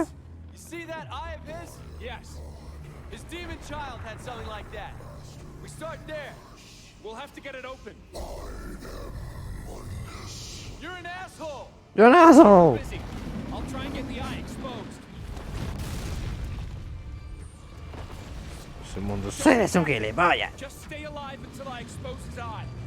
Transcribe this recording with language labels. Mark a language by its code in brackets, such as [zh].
[en] ideas? You see that eye of his? Yes. His demon child had something like that. We start there. We'll have to get it open. You're an asshole. You're an asshole. Busy. I'll try and get the eye exposed. [es] Ese mundo eres un gilipollas. [en] Just stay alive until I expose his eye.